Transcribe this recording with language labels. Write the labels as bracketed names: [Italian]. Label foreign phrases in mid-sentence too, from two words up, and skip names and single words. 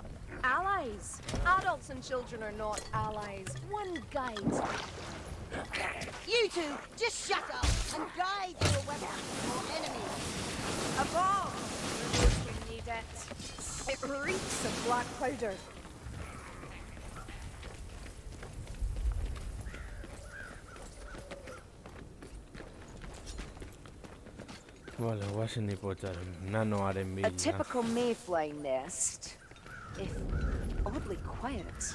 [English] Allies. Adults and children are not allies. One guides. You two, just shut up and guide your weapon or enemies. Above. For those who need it. It reeks of black powder. [Basque] Vale, guazen ipotxaren, nanoaren [English] A [Basque] bila. [English] typical mayfly nest, if oddly quiet.